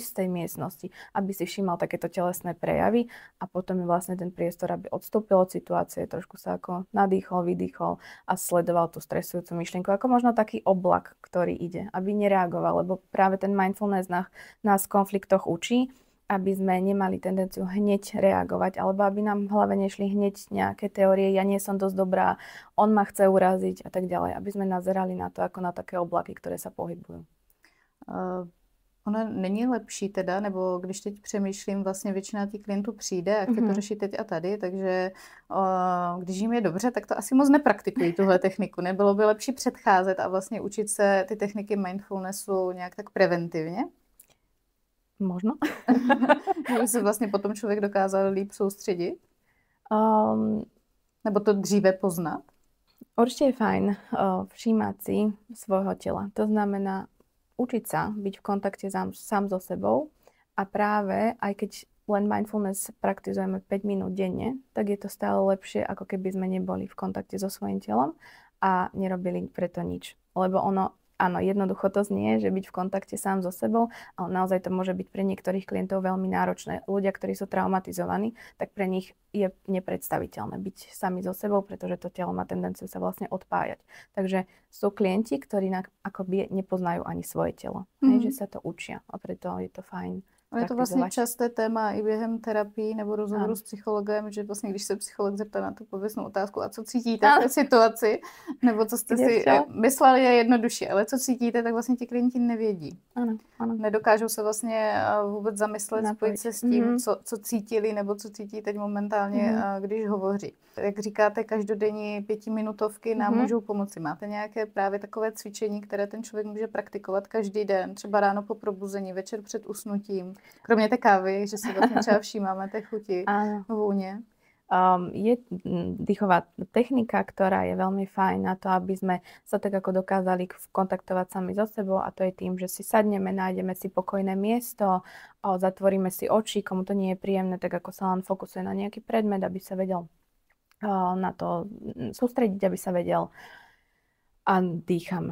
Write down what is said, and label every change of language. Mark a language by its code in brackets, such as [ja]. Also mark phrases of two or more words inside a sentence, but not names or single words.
[sk] z tej miestnosti, aby si všímal takéto telesné prejavy a potom je vlastne ten priestor, aby odstúpil od situácie, trošku sa ako nadýchol, vydýchol a sledoval tú stresujúcu myšlienku, ako možno taký oblak, ktorý ide, aby nereagoval, lebo práve ten mindfulness nás v konfliktoch učí, aby sme nemali tendenciu hneď reagovať, alebo aby nám v hlave nešli hneď nejaké teórie, ja nie som dosť dobrá, on ma chce uraziť a tak ďalej, aby sme nazerali na to ako na také oblaky, ktoré sa pohybujú. [cs] Ono není lepší teda, nebo když teď přemýšlím, vlastně většina těch klientů přijde a chce to řešit teď a tady, takže když jim je dobře, tak to asi moc nepraktikují tuhle techniku. Nebylo by lepší předcházet a vlastně učit se ty techniky mindfulnessu nějak tak preventivně? [sk] Možno. [cs] Aby se vlastně potom člověk dokázal líp soustředit? Nebo to dříve poznat? [sk] Určite je fajn všímať si svojho tela. To znamená učiť sa byť v kontakte sám so sebou a práve aj keď len mindfulness praktizujeme 5 minút denne, tak je to stále lepšie, ako keby sme neboli v kontakte so svojím telom a nerobili preto nič. Lebo áno, jednoducho to znie, že byť v kontakte sám so sebou, ale naozaj to môže byť pre niektorých klientov veľmi náročné. Ľudia, ktorí sú traumatizovaní, tak pre nich je nepredstaviteľné byť sami so sebou, pretože to telo má tendenciu sa vlastne odpájať. Takže sú klienti, ktorí akoby nepoznajú ani svoje telo, že sa to učia a preto je to fajn. [cs] Ale je to vlastně časté téma i během terapii nebo rozhovoru s psychologem, že vlastně když se psycholog zeptá na tu pověstnou otázku, a co cítíte v té situaci, nebo co jste si mysleli, je jednodušší, ale co cítíte, tak vlastně ti klienti nevědí. Ano. Nedokážou se vlastně vůbec zamyslet, spojit se s tím, co cítili nebo co cítí teď momentálně, když hovoří. Jak říkáte, každodenní 5minutovky nám můžou pomoci. Máte nějaké právě takové cvičení, které ten člověk může praktikovat každý den, třeba ráno po probuzení, večer před usnutím? Kromě té kávy, že si vlastně třeba všímáme té chuti, vůně. [sk] Je dýchová technika, ktorá je veľmi fajn na to, aby sme sa tak ako dokázali kontaktovať sami so sebou a to je tým, že si sadneme, nájdeme si pokojné miesto, zatvoríme si oči, komu to nie je príjemné, tak ako sa len fokusuje na nejaký predmet, aby sa vedel na to sústrediť, aby sa vedel a dýchame.